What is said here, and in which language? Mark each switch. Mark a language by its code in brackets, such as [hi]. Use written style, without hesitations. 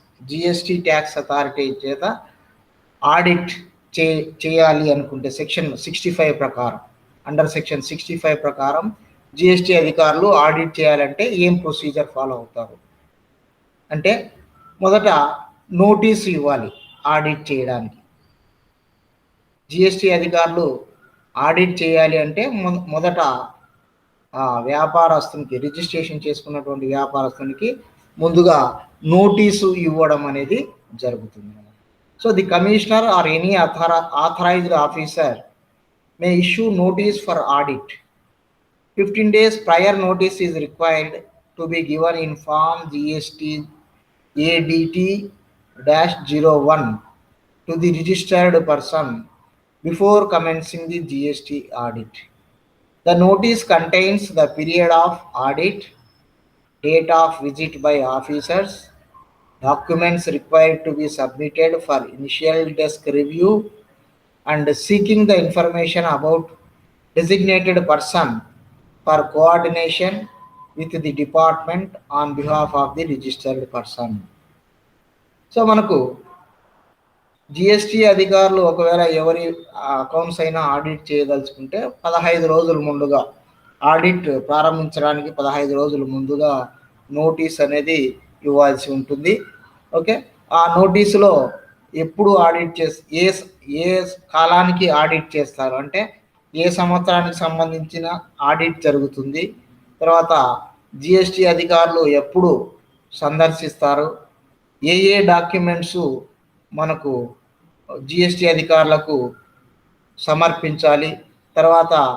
[te] GST tax authority చేత audit చేయాలి అనుకుంటే సెక్షన్ 65 ప్రకారం, అండర్ సెక్షన్ 65 ప్రకారం జిఎస్టి అధికారులు ఆడిట్ చేయాలంటే ఏం ప్రొసీజర్ ఫాలో అవుతారు అంటే, మొదట నోటీసు ఇవ్వాలి ఆడిట్ చేయడానికి. జిఎస్టి అధికారులు ఆడిట్ చేయాలి అంటే మొదట వ్యాపారస్తునికి, రిజిస్ట్రేషన్ చేసుకున్నటువంటి వ్యాపారస్తునికి ముందుగా నోటీసు ఇవ్వడం అనేది జరుగుతుంది. [en] So the commissioner or any authorized officer may issue notice for audit. 15 days prior notice is required to be given in form GST ADT-01 to the registered person before commencing the GST audit. The notice contains the period of audit, date of visit by officers, documents required to be submitted for initial desk review, and seeking the information about designated person for coordination with the department on behalf of the registered person. [te] So మనకు GST అధికారులు ఒకవేళ ఎవరి accounts అయినా audit చేయదలుచుకుంటే 15 రోజుల ముందుగా, audit ప్రారంభించడానికి 15 రోజుల ముందుగా నోటీస్ అనేది ఇవ్వాల్సి ఉంటుంది. ఓకే, ఆ నోటీసులో ఎప్పుడు ఆడిట్ ఏ కాలానికి ఆడిట్ చేస్తారు అంటే ఏ సంవత్సరానికి సంబంధించిన ఆడిట్ జరుగుతుంది, తర్వాత జిఎస్టి అధికారులు ఎప్పుడు సందర్శిస్తారు, ఏ డాక్యుమెంట్స్ మనకు జిఎస్టి అధికారులకు సమర్పించాలి, తర్వాత